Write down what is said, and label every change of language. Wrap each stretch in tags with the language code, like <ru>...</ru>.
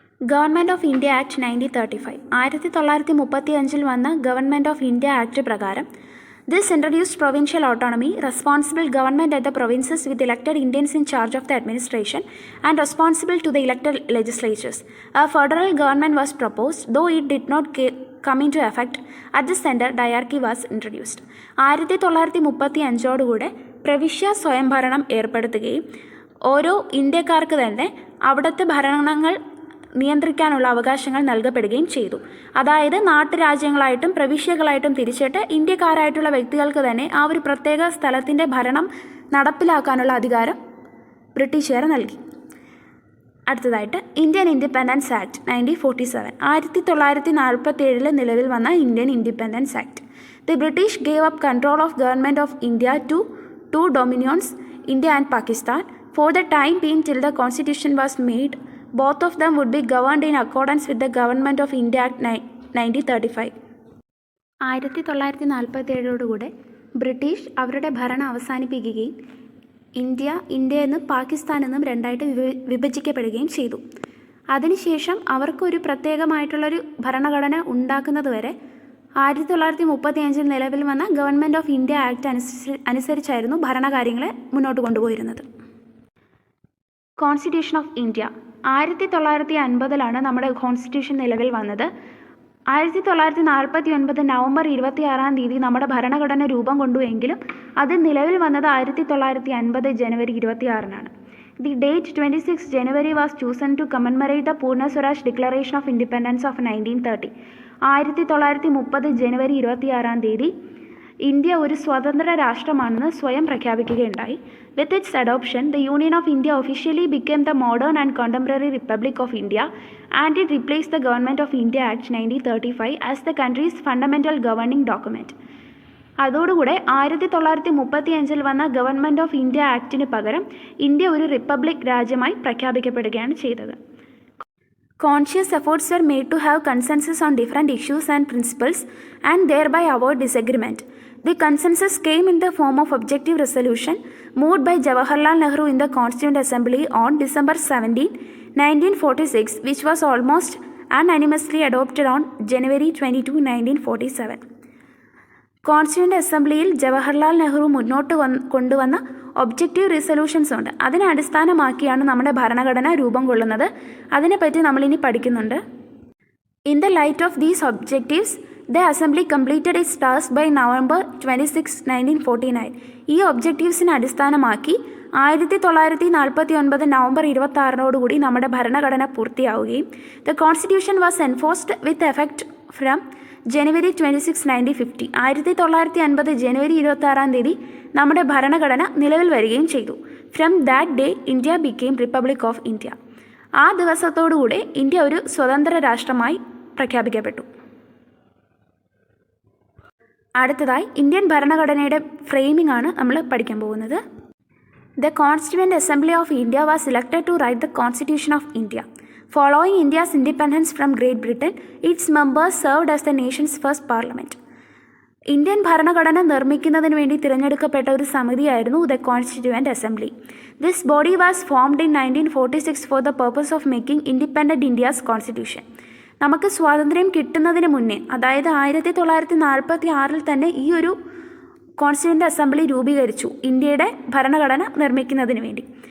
<en>Government of India act 1935 1935 വന്ന government of India act പ്രകാരം this introduced provincial autonomy, responsible government at the provinces with elected Indians in charge of the administration and responsible to the elected legislatures. A federal government was proposed, though it did not come into effect. At the center, diarchy was introduced.</en> <ml>1935 പ്രവിശ്യ സ്വയംഭരണം ഏർപ്പെടുത്തുകയും ഓരോ ഇന്ത്യക്കാർക്ക് തന്നെ അവിടുത്തെ ഭരണങ്ങൾ നിയന്ത്രിക്കാനുള്ള അവകാശങ്ങൾ നൽകപ്പെടുകയും ചെയ്തു. അതായത് നാട്ടുരാജ്യങ്ങളായിട്ടും പ്രവിശ്യകളായിട്ടും തിരിച്ചിട്ട് ഇന്ത്യക്കാരായിട്ടുള്ള വ്യക്തികൾക്ക് തന്നെ ആ ഒരു പ്രത്യേക സ്ഥലത്തിൻ്റെ ഭരണം നടപ്പിലാക്കാനുള്ള അധികാരം ബ്രിട്ടീഷുകാർ നൽകി. അടുത്തതായിട്ട് ഇന്ത്യൻ ഇൻഡിപെൻഡൻസ് ആക്ട് 1947 1947 നിലവിൽ വന്ന Indian independence act.</ml> <en>The British gave up control of government of India to two dominions, India and Pakistan. For the time being till the constitution was made, both of them would be governed in accordance with the Government of India Act 1935.</en> <ml>1947 British അവരുടെ ഭരണം അവസാനിപ്പിക്കുകയും India എന്നും പാകിസ്ഥാൻ എന്നും രണ്ടായിട്ട് വിഭജിക്കപ്പെടുകയും ചെയ്തു. അതിനുശേഷം അവർക്കൊരു പ്രത്യേകമായിട്ടുള്ളൊരു ഭരണഘടന ഉണ്ടാക്കുന്നത് വരെ 1935 നിലവിൽ വന്ന ഗവൺമെൻറ് ഓഫ് ഇന്ത്യ ആക്ട് അനുസരിച്ചായിരുന്നു ഭരണകാര്യങ്ങളെ മുന്നോട്ട് കൊണ്ടുപോയിരുന്നത്. കോൺസ്റ്റിറ്റ്യൂഷൻ ഓഫ് ഇന്ത്യ 1950 നമ്മുടെ കോൺസ്റ്റിറ്റ്യൂഷൻ നിലവിൽ വന്നത്. 1949 നവംബർ 26 നമ്മുടെ ഭരണഘടന രൂപം കൊണ്ടുവെങ്കിലും അത് നിലവിൽ വന്നത് 1950 ജനുവരി 26.</ml> <en>The date 26 January was chosen to commemorate the Purna Swaraj declaration of independence of 1930.</en> <ml>1930 January 26 India ഒരു സ്വതന്ത്ര രാഷ്ട്രമാണെന്ന് സ്വയം പ്രഖ്യാപിക്കുകയുണ്ടായി.</ml> <en>With its adoption, the Union of India officially became the modern and contemporary Republic of India, and it replaced the Government of India Act 1935 as the country's fundamental governing document.</en> <ml>അതോടുകൂടെ 1935 വന്ന government of India ആക്ടിന് പകരം India ഒരു republic രാജ്യമായി പ്രഖ്യാപിക്കപ്പെടുകയാണ് ചെയ്തത്.</ml> <en>Conscious efforts were made to have consensus on different issues and principles and thereby avoid disagreement. The consensus came in the form of objective resolution moved by Jawaharlal Nehru in the Constituent Assembly on December 17, 1946, which was almost unanimously adopted on January 22, 1947.</en> <ml>Constituent അസംബ്ലിയിൽ ജവഹർലാൽ നെഹ്റു മുന്നോട്ട് കൊണ്ടുവന്ന objective റിസൊല്യൂഷൻസ് ഉണ്ട്. അതിനെ അടിസ്ഥാനമാക്കിയാണ് നമ്മുടെ ഭരണഘടന രൂപം കൊള്ളുന്നത്. അതിനെപ്പറ്റി നമ്മളിനി പഠിക്കുന്നുണ്ട്.</ml> <en>In the light of these objectives the assembly completed its task by November 26, 1949.</en> <ml>ഈ ഒബ്ജക്റ്റീവ്സിനെ അടിസ്ഥാനമാക്കി 1949 നവംബർ 26 നമ്മുടെ ഭരണഘടന പൂർത്തിയാവുകയും</ml> <en>The constitution was enforced with effect from January 26, 1950.</en> <ml>1950 ജനുവരി 26 നമ്മുടെ ഭരണഘടന നിലവിൽ വരികയും ചെയ്തു.</ml> <en>From that day India became republic of India.</en> <ml>ആ ദിവസത്തോടുകൂടെ ഇന്ത്യ ഒരു സ്വതന്ത്ര രാഷ്ട്രമായി പ്രഖ്യാപിക്കപ്പെട്ടു. അടുത്തതായി ഇന്ത്യൻ ഭരണഘടനയുടെ ഫ്രെയിമിംഗ് ആണ് നമ്മൾ പഠിക്കാൻ പോകുന്നത്.</ml> <en>The constituent assembly of India was elected to write the constitution of India. Following India's independence from Great Britain, its members served as the nation's first parliament.</en> <ml>Indian ഭരണഘടന നിർമ്മിക്കുന്നതിന് വേണ്ടി തിരഞ്ഞെടുക്കപ്പെട്ട ഒരു സമിതിയായിരുന്നു the constituent assembly.</ml> <en>This body was formed in 1946 for the purpose of making independent India's constitution.</en> <ml>നമുക്ക് സ്വാതന്ത്ര്യം കിട്ടുന്നതിന് മുന്നേ, അതായത് 1946 തന്നെ ഈ ഒരു കോൺസ്റ്റിറ്റ്യൂവൻ്റ് അസംബ്ലി രൂപീകരിച്ചു ഇന്ത്യയുടെ ഭരണഘടന നിർമ്മിക്കുന്നതിന് വേണ്ടി.</ml>